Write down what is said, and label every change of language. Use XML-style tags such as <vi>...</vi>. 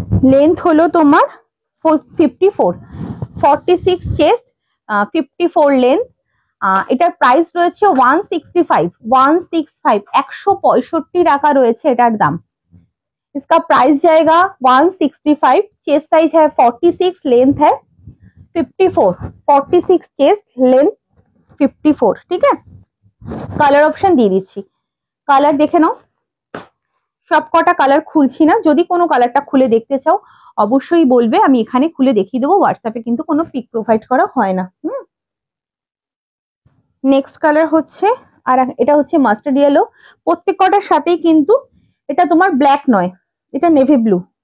<bn>Length হলো তোমার 54, 46 chest, 54 length. এটার প্রাইস রয়েছে 165, 165 টাকা রয়েছে এটার দাম।</bn> <hi>इसका प्राइस जाएगा 165। चेस्ट साइज है 46, लेंथ है 54, 46 चेस्ट, लेंथ 54। ठीक है,</hi> <bn>কালার অপশন দিয়ে দিচ্ছি, কালার দেখে নাও। সব কটা কালার খুলছি না, যদি কোনো কালারটা খুলে দেখতে চাও অবশ্যই বলবে, আমি এখানে খুলে দেখিয়ে দেবো। হোয়াটসঅ্যাপে কিন্তু কোনো পিক প্রোভাইড করা হয় না। নেক্সট কালার হচ্ছে, আর এটা হচ্ছে মাস্টার্ড ইয়েলো। প্রত্যেক কটার সাথেই কিন্তু এটা তোমার ব্ল্যাক নয়, এটা নেভি ব্লু।</bn>